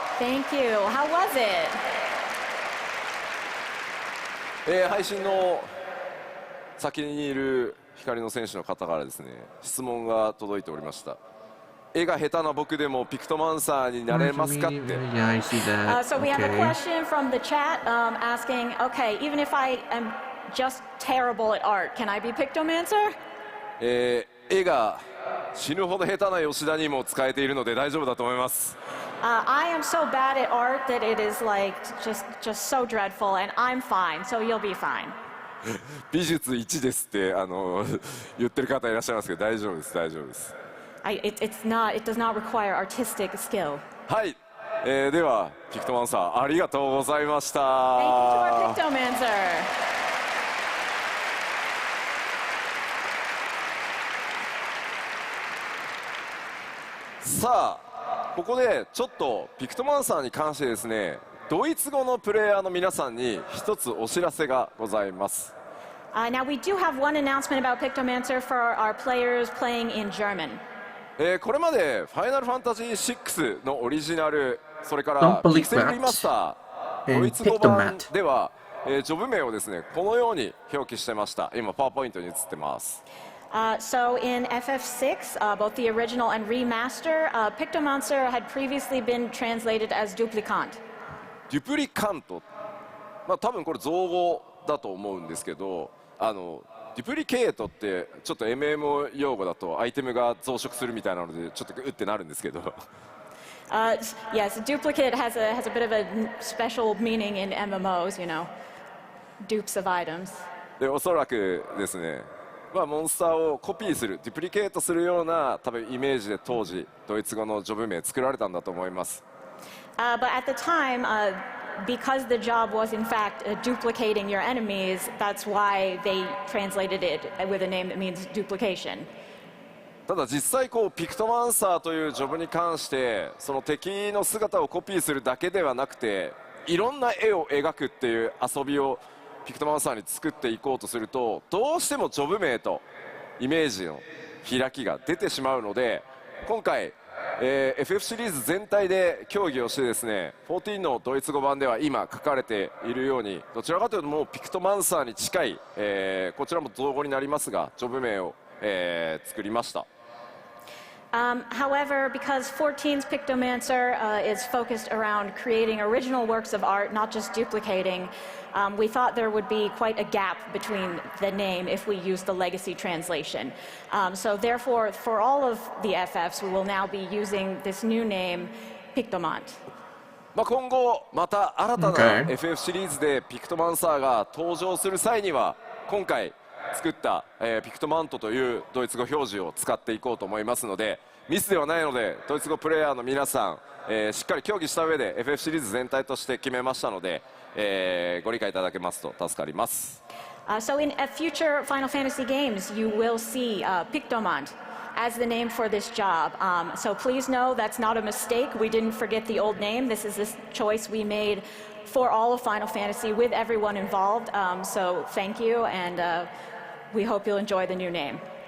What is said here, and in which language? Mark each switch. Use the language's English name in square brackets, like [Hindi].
[English] Thank you. How was it? [Japanese] 配信の先にいる光の選手の方からですね、質問が届いておりました。絵が下手な僕でもピクトマンサーになれますかって。 [English] Yeah, I see that. So we have a Okay. question from the chat asking, okay, even if I am just terrible at art, can I be Pictomancer? [Japanese] 絵が死ぬほど下手な吉田にも使えているので大丈夫だと思います。 [English] I am so bad at art that it is like just so dreadful, and I'm fine, so you'll be fine. [Japanese] 美術1ですって言ってる方いらっしゃいますけど大丈夫です大丈夫です。 [English] It does not require artistic skill. [Japanese] はい、ではピクトマンサーありがとうございました。 [English] Thank you to our Pictomancer. [Japanese] さあここでちょっとピクトマンサーに関してですね、ドイツ語のプレイヤーの皆さんに一つお知らせがございます。 [English] Now we do have one announcement about Pictomancer for our players playing in German. [Japanese] これまでファイナルファンタジー6のオリジナル、それからピクセルリマスタードイツ語版では、ジョブ名をですねこのように表記してました。今パワーポイントに映ってます。 [English] So in FF6, both the original and remaster, Pictomancer had previously been translated as duplicant. [Japanese] デュプリカント、まあ多分これ造語だと思うんですけど、デュプリケートってちょっと MMO 用語だとアイテムが増殖するみたいなのでちょっとうってなるんですけど。 [English] Yes, duplicate has a bit of a special meaning in MMOs, you know, dupes of items. [Japanese] でおそらくですね、まあ、モンスターをコピーするデュプリケートするような多分イメージで当時ドイツ語のジョブ名作られたんだと思います。 [English] But at the time, because the job was in fact duplicating your enemies, that's why they translated it with a name that means duplication. [Japanese] ただ実際こうピクトマンサーというジョブに関してその敵の姿をコピーするだけではなくていろんな絵を描くっていう遊びをピクトマンサーに作っていこうとするとどうしてもジョブ名とイメージの開きが出てしまうので今回、FF シリーズ全体で協議をしてですね14のドイツ語版では今書かれているようにどちらかというともうピクトマンサーに近い、こちらも造語になりますがジョブ名を、作りました。 [English] However, because 14's Pictomancer is focused around creating original works of art, not just duplicating, we thought there would be quite a gap between the name if we use the legacy translation. So therefore, for all of the FFs, we will now be using this new name, Pictomant. [Japanese] 今後また新たな FF シリーズでピクトマンサーが登場する際には今回作った、ピクトマントというドイツ語表示を使っていこうと思いますのでミスではないのでドイツ語プレイヤーの皆さん、しっかり協議した上で FF シリーズ全体として決めましたので、ご理解いただけますと助かります。 [English] So in future Final Fantasy games, you will see Pictomant as the name for this job. So please know that's not a mistake. We didn't forget the old name. This is this choice we made for all of Final Fantasy with everyone involved. So thank you, and we hope you'll enjoy the new name.